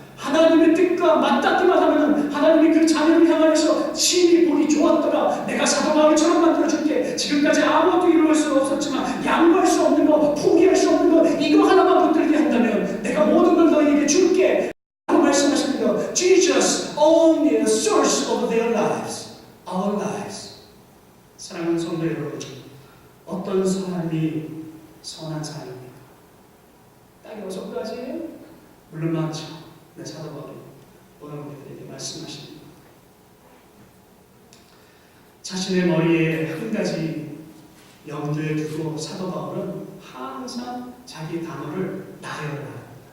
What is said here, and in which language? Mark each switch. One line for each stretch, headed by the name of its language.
Korean: 하나님의 뜻과 맞닿기만 하면 하나님이 그 자녀를 향하여서 심히 보기 좋았더라, 내가 사도 바울처럼 만들어줄게, 지금까지 아무것도 이루어질 수 없었지만 양보할 수 없는 거, 포기할 수 없는 거, 이거 하나만 붙들게 한다면 내가 모든 걸 너희에게 줄게 라고 말씀하십니다.
English: Jesus only the source of their lives, our lives.
Korean: 사랑하는 성도 여러분, 어떤 사람이 선한 사람입니까? 딱 6가지예요? 물론 많죠. 네, 사도 바울이 오늘 우리들에게 말씀하십니다. 자신의 머리에 한 가지 염두에 두고 사도 바울은 항상 자기 단어를 나열합니다.